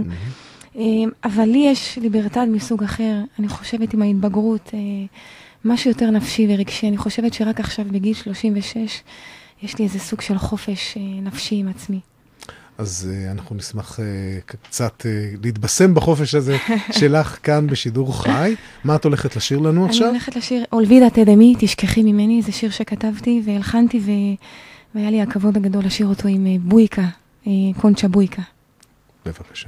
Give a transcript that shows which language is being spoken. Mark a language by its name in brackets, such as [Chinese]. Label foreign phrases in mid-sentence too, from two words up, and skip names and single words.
[Hebrew] אבל לי יש ליברטד מסוג אחר, אני חושבת עם ההתבגרות, משהו יותר נפשי ורגשי. אני חושבת שרק עכשיו בגיל 36 יש לי איזה סוג של חופש נפשי עם עצמי. אז אנחנו נשמח קצת להתבשם בחופש הזה שלך כאן בשידור חי. מה את הולכת לשיר לנו עכשיו? אני הולכת לשיר [Spanish] Olvídate de mí, [Hebrew] תשכחי ממני. זה שיר שכתבתי והלחנתי, והיה לי הכבוד הגדול לשיר אותו עם בויקה, קונצ'ה בויקה. בבקשה.